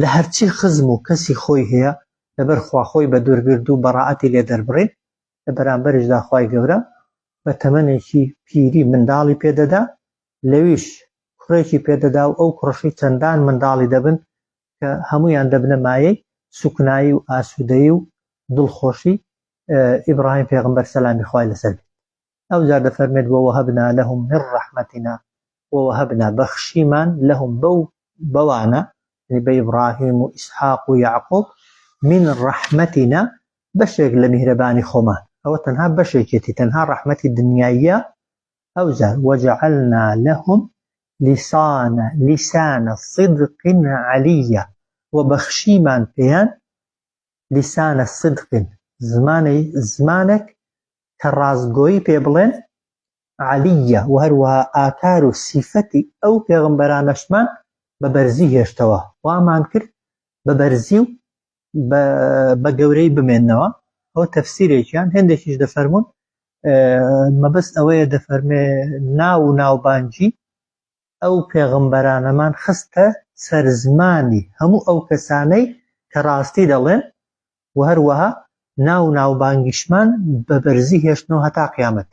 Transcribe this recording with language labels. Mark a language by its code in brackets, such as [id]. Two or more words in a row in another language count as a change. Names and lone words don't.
[ckb] هەرچی خزم و کەسی خۆی هەیە لەبەر خوا خۆی بە دوورگرد و بەڕائەتی لێ دەربڕێت لە بەرامبەرشدا خوای گەورە بە تەمەنێکی پیری منداڵی پێدەدا، لەویش کوڕێکی پێدەدا و ئەو کوڕەشەی چەندان منداڵی دەبن کە هەمویان دەبنە مایەی سوکنایی و ئاسوودەیی و دڵخۆشی ئیبراهیم پێغەمبەر سەلامی خوای لەسەر بێت. ئەو جار دەفەرمێت [ar] ووهبنا لهم من رحمتنا ووهبنا [ckb] بەخشیمان لهم بەوانە بە ئیبراهیم و ئیسحاق و یعقوب [ar] من رحمتنا [ckb] بەشێک لە میهرەبانی خۆمان، ئەوە تەنها بەشێکێتی تەنها ڕەحمەتی دنیاییە. ئەو جار [ar] وجعلنا لهم لسان صدق عليا [ckb] وبەخشیمان پێیان [ar] لسان صدق [ckb] زمانێک کە ڕازگۆیی پێ بڵێن عەلیە و هەروەها ئاکار و سیفەتی ئەو پێغەمبەرانەشمان بە بەرزی هێشتەوە، وامان کرد بە بەرزی و بە گەورەی بمێننەوە. ئەو تەفسیرێکیان هێندێکیش دەفەرمون مەبەست ئەوەیە دەفەرمێ ناو و ناوبانگی ئەو پێغەمبەرانەمان خستە سەر زمانی هەموو ئەو کەسانەی کە ڕاستی دەڵێن و هەروەها ناو و ناوبانگیشمان بە بەرزی هێشتنەوە هەتا قیامەت.